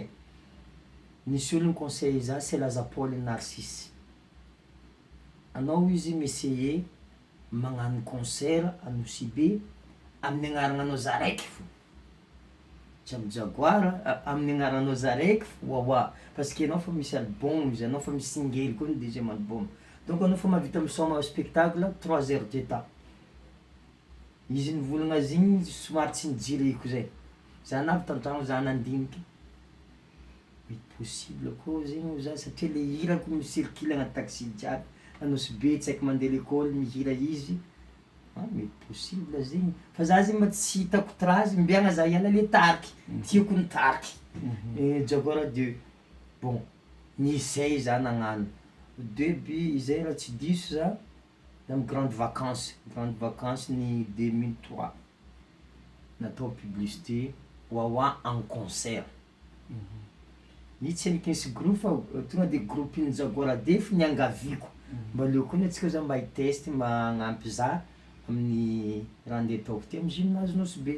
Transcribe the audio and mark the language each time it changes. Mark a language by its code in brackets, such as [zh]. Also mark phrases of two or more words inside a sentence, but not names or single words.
[mg] Nisy olo conseil za c'est Laza Paul Narcisse. Anao izy m'essayer magnano concert Tanosy be amin'ny agnarananao za raiky fo. Tsy amin'ny Jaguar, amin'ny agnaranao za raiky fo Wawa. [fr] Parce que [mg] anao fa misy album, anao fa misy single koa ny [fr] deuxième album. [mg] Donc anao fa mahavita misoma spectacle 3 [fr] heures de temps. [mg] Izy nivolagna zigny somary tsy nijireko zay. Za navy tantragno za nandiniky. Mety possible koa zegny za satria le hirako mi-circule agnaty taxi jiaby. Tanosy be tsy haiko mandeha l'école mihira izy. Mety possible zegny. Fa za zegny mba tsy hitako trazy mbiagna za hiala le tariky. Tiako ny tariky. Jaguar 2. Bon, nisay za nagnano. Début izay raha tsy diso za [fr] dans grande vacances [mg] ni 2003. Natao publicité Wawa [fr] en concert. [mg] Ny tseniky nisy groupe fa tonga de groupe ny Jaguar defo niangaviko. Mba leo koa antsika za mba hitesty magnampy za amin'ny raha andeha ataoko ty amin'ny gymnase Nosy be.